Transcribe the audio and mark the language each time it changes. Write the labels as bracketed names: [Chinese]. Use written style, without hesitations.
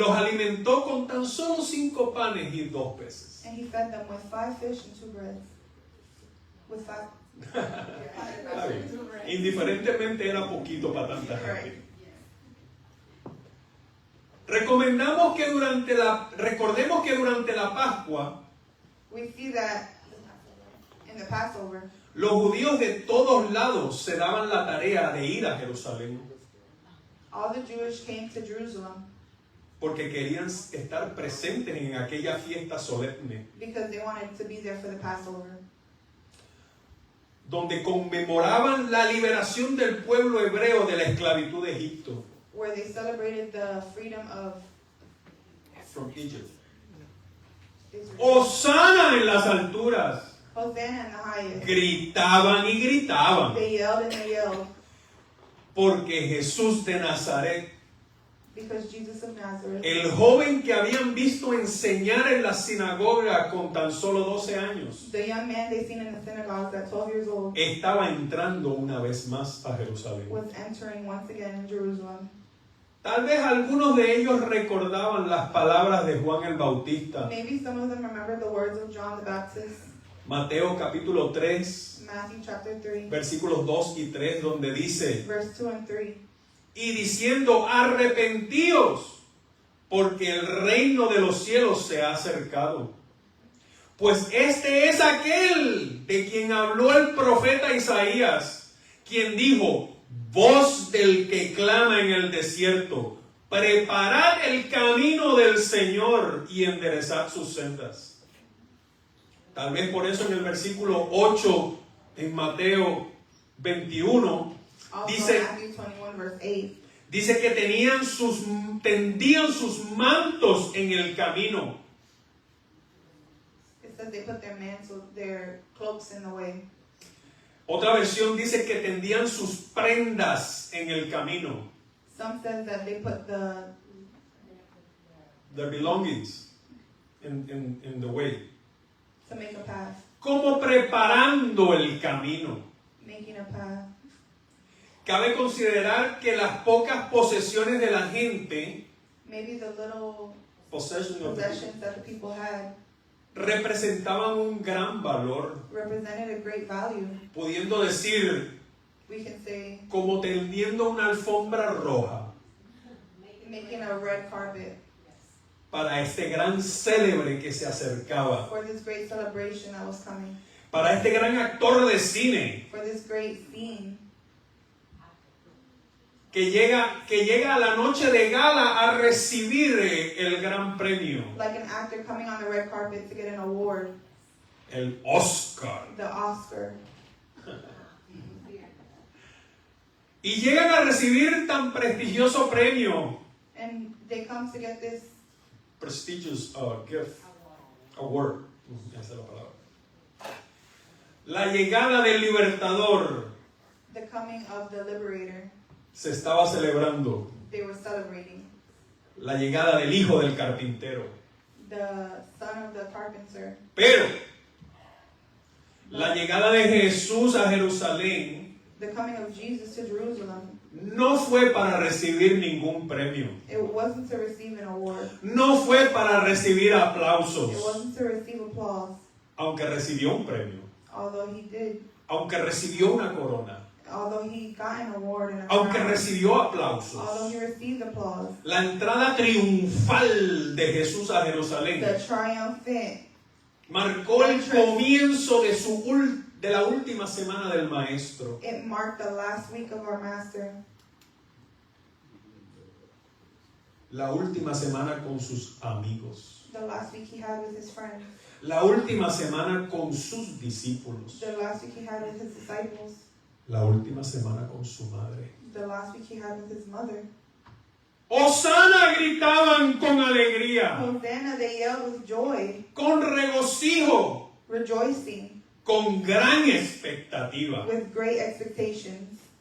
[Spanish] los alimentó con tan solo 5 panes y 2 peces. [English] And he fed them with 5 fish and 2 breads. With 5. [Spanish] Está bien. Indiferentemente era poquito para tanta gente. Recordemos que durante la Pascua, [English] We see that in the Passover, [Spanish] los judíos de todos lados se daban la tarea de ir a Jerusalén [English] all the Jewish came to Jerusalem [Spanish] porque querían estar presentes en aquella fiesta solemne [English] because they wanted to be there for the Passover, [Spanish] donde conmemoraban la liberación del pueblo hebreo de la esclavitud de Egipto. [English] where they celebrated the freedom of From Egypt. Israel. [Spanish] Hosana en las alturas. [English] Hosanna in the highest. [Spanish] Gritaban y gritaban [English] They yelled and they yelled [Spanish] porque Jesús de Nazaret, [English] because Jesus of Nazareth, [Spanish] el joven que habían visto enseñar en la sinagoga con tan solo 12 años, [English] the young man they seen in the synagogue at 12 years old, [Spanish] estaba entrando una vez más a Jerusalén. [English] was entering once again in Jerusalem. [Spanish] Tal vez algunos de ellos recordaban las palabras de Juan el Bautista. [English] Maybe some of them remember the words of John the Baptist, [Spanish] Mateo capítulo 3, [English] Matthew chapter 3, [Spanish] versículos 2 y 3, donde dice: [English] verse 2 and 3. [Spanish] y diciendo, arrepentíos, porque el reino de los cielos se ha acercado. Pues este es aquel de quien habló el profeta Isaías, quien dijo: voz del que clama en el desierto, preparad el camino del Señor y enderezad sus sendas. Tal vez por eso en el versículo 8 en Mateo 21 [English] Also [Spanish] dice, [English] Matthew 21 verse 8. [Spanish] dice que tendían sus mantos en el camino. [English] It says they put their cloaks in the way. [Spanish] Otra versión dice que tendían sus prendas en el camino. [English] Some says that they put Their belongings in the way. to make a path, [Spanish] Como preparando el camino. [English] making a path. [Spanish] Cabe considerar que las pocas posesiones de la gente, [English] Maybe the little possessions possessions that the people had [Spanish] representaban un gran valor, [English] represented a great value. [Spanish] pudiendo decir, [English] We can say [Spanish] como tendiendo una alfombra roja [English] making a red carpet [Spanish] para este gran célebre que se acercaba, [English] for this great celebration that was coming, [Spanish] para este gran actor de cine [English] for this great scene [Spanish] que llega a la noche de gala a recibir el gran premio, [English] like an actor coming on the red carpet to get an award, [Spanish] el Oscar. [English] the Oscar. [Spanish] Y llegan a recibir tan prestigioso premio, [English] And they come to get this prestigious gift, award. [Spanish] Esa es la palabra. La llegada del libertador [English] the coming of the liberator. [Spanish] se estaba celebrando. [English] They were celebrating [Spanish] La llegada del hijo del carpintero. [English] the son of the carpenter. [Spanish] Pero La llegada de Jesús a Jerusalén [English] The coming of Jesus to Jerusalem, [Spanish] no fue para recibir ningún premio. [English] it wasn't to receive an award. [Spanish] No fue para recibir [English] It [Spanish] aplausos, [English] wasn't to receive applause, [Spanish] aunque recibió un premio, [English] although he did, [Spanish] aunque recibió una corona, [English] although he got an award and a [Spanish] aunque [English] crown, [Spanish] recibió [English] although [Spanish] aplausos. [English] he received applause. [Spanish] La entrada triunfal de Jesús a [English] The [Spanish] Jerusalén [English] triumphant [Spanish] marcó el comienzo de la última semana del Maestro. [English] it marked the last week of our Master, [Spanish] La última semana con sus amigos. [English] the last week he had with his friends, [Spanish] La última semana con sus discípulos. [English] the last week he had with his disciples, [Spanish] La última semana con su madre. [English] the last week he had with his mother. [Spanish] Hosana gritaban con alegría, [English] Hosanna, they yelled with joy, [Spanish] con regocijo, [English] rejoicing, [Spanish] con gran expectativa. [English] with great expectations.